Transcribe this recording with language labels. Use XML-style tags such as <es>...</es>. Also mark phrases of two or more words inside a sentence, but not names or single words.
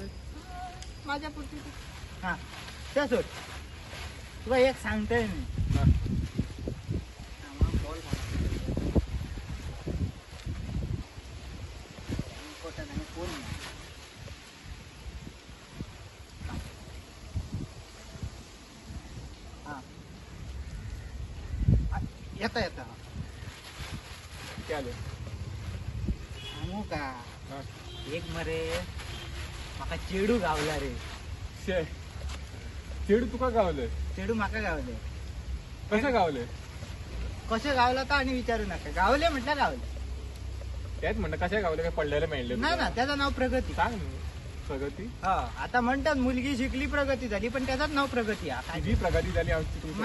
<mr>माझ्या पुरती हा त्या सोड तुला एक सांगतोय मी बॉल कोण येता येता काय आलं सांगू का हा.</mr> <kok>एक मरे माका चेडू गावला रे शे चेडू तुका गावले चेडू माका गावले कसं गावले कसे गावला तर आणि विचारू नका गावले म्हटलं गावले</kok> <mr>तेच म्हणलं कशा गावले काय पडलेले मिळले नाही ना त्याचं नाव प्रगती सांग ना. प्रगती हा आता म्हणतात मुलगी शिकली प्रगती झाली पण त्याचाच नाव प्रगती हा काय तुझी प्रगती झाली आमची तू</mr>